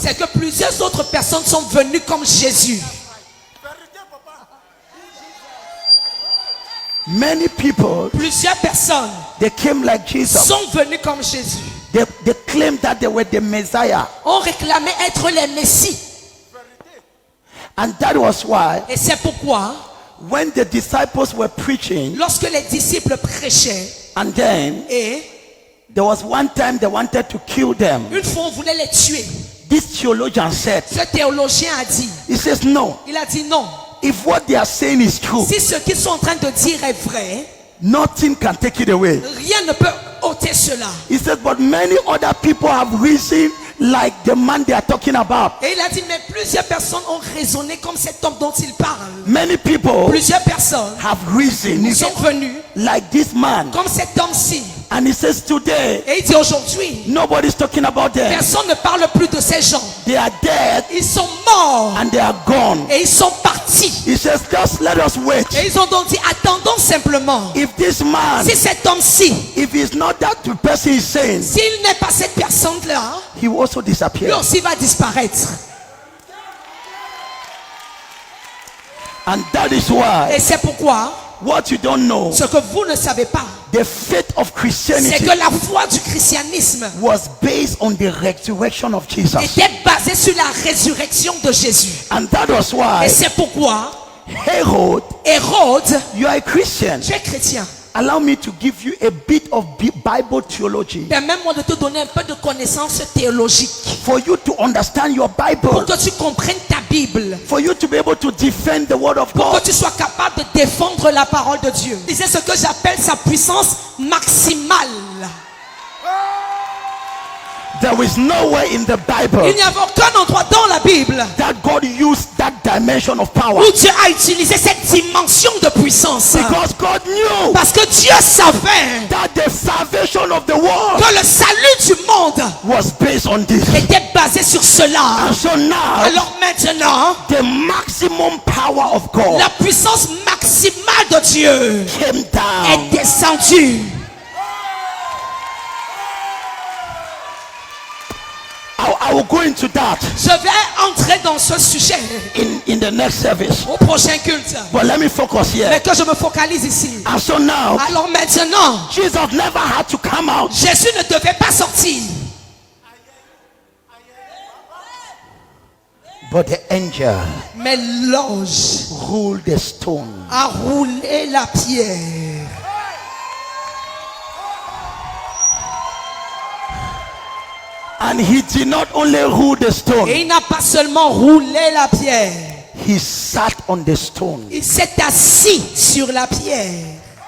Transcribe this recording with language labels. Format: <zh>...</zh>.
<fr>C'est que plusieurs autres personnes sont venues comme Jésus.</fr> <en>Many people,</en> <fr>Plusieurs personnes</fr> <en>they came like Jesus.</en> <fr>sont venues comme Jésus.</fr> <en>They claimed that they were the Messiah.</en> <fr>Ont réclamé être les Messies.</fr> <en>And that was why</en> <fr>Et c'est pourquoi,</fr> <en>when the disciples were preaching,</en> <fr>lorsque les disciples prêchaient,</fr> <en>and then</en> <fr>et</fr> <en>there was one time they wanted to kill them,</en> <fr>une fois on voulait les tuer,</fr> <en>this theologian said,</en> <fr>ce théologien a dit,</fr> <en>he says, no,</en> <fr>il a dit non.</fr> <en>if what they are saying is true,</en> <fr>Si ce qu'ils sont en train de dire est vrai,</fr> <en>nothing can take it away.</en> <fr>rien ne peut ôter cela.</fr> <en>He said, but many other people have risen like the man they are talking about.</en> <fr>Et il a dit, mais plusieurs personnes ont raisonné comme cet homme dont il parle.</fr> <en>Many people</en> <fr>Plusieurs personnes</fr> <en>have risen</en> <fr>sont venues</fr> <en>like this man.</en> <fr>comme cet homme-ci.</fr> <en>And he says today,</en> <fr>Et il dit aujourd'hui,</fr> <en>nobody's talking about them.</en> <fr>personne ne parle plus de ces gens.</fr> <en>They are dead</en> <fr>Ils sont morts</fr> <en>and they are gone.</en> <fr>et ils sont partis.</fr> <en>He says, just let us wait.</en> <fr>Et ils ont donc dit, attendons simplement.</fr> <en>If this man,</en> <fr>Si cet homme-ci,</fr> <en>if he's not that the person is saying,</en> <fr>s'il n'est pas cette personne-là,</fr> <en>he will also</en> <fr>lui</fr> <en>disappear.</en> <fr>aussi va disparaître.</fr> <en>And that is why</en> <fr>Et c'est pourquoi,</fr> <en>what you don't know,</en> <fr>ce que vous ne savez pas,</fr> <en>the faith of</en> <fr>c'est</fr> <en>Christianity</en> <fr>que la foi du christianisme</fr> <en>was based on the resurrection of Jesus.</en> <fr>était basée sur la résurrection de Jésus.</fr> <en>And that was</en> <fr>Et</fr> <en>why</en> <fr>c'est pourquoi,</fr> <en>Herod,</en> <fr>Hérode,</fr> <en>you are a Christian.</en> <fr>tu es chrétien.</fr> <en>Allow me to give you a bit of Bible theology</en> <fr>Permets-moi de te donner un peu de connaissances théologiques</fr> <en>for you to understand your</en> <fr>pour</fr> <en>Bible,</en> <fr>que tu comprennes ta Bible,</fr> <en>for you to be able to defend the word of</en> <fr>pour que</fr> <en>God.</en> <fr>tu sois capable de défendre la parole de Dieu. C'est ce que j'appelle sa puissance maximale.</fr> <en>There is nowhere in the Bible</en> <fr>Il n'y avait aucun endroit dans la Bible</fr> <en>that God used that dimension of power,</en> <fr>où Dieu a utilisé cette dimension de puissance.</fr> <en>because God knew</en> <fr>Parce que Dieu savait</fr> <en>that the salvation of the world</en> <fr>que le salut du monde</fr> <en>was based on this.</en> <fr>était basé sur cela.</fr> <en>And so now</en> <fr>Alors maintenant,</fr> <en>the maximum power of God</en> <fr>la puissance maximale de Dieu</fr> <en>came down.</en> <fr>est descendue.</fr> <en>I will go into that</en> <fr>Je vais entrer dans ce sujet</fr> <en>in the next service,</en> <fr>au prochain culte.</fr> <en>but let me focus here.</en> <fr>Mais que je me focalise ici.</fr> <en>And so now</en> <fr>Alors maintenant,</fr> <en>Jesus never had to come out.</en> <fr>Jésus ne devait pas sortir.</fr> <en>But the angel</en> <fr>Mais l'ange</fr> <en>ruled the stone.</en> <fr>a roulé la pierre.</fr> <en>And he did not only rule the stone,</en> <fr>Et il n'a pas seulement roulé la pierre.</fr> <en>he sat on the stone.</en> <fr>Il s'est assis sur la pierre.</fr>